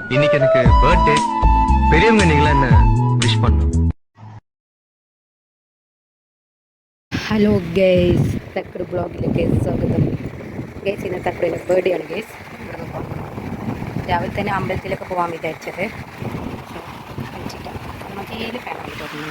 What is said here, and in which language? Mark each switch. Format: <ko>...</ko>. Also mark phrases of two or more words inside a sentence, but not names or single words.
<ta>இன்னைக்கு எனக்கு பர்த்டே. பெரியவங்க நீங்களா என்ன விஷ் பண்ணணும்.</ta> <ml>ഹലോ ഗേസ്, തക്കട് ബ്ലോഗിലേക്ക് സ്വാഗതം. ഗേസ്, ഇന്ന് തക്കടിൻ്റെ ബർത്ത്ഡേ ആണ് ഗേസ്. രാവിലെ തന്നെ അമ്പലത്തിലൊക്കെ പോകാൻ വിചാരിച്ചത്. മതിയിൽ ഫാനായി തുടങ്ങുന്നു.</ml>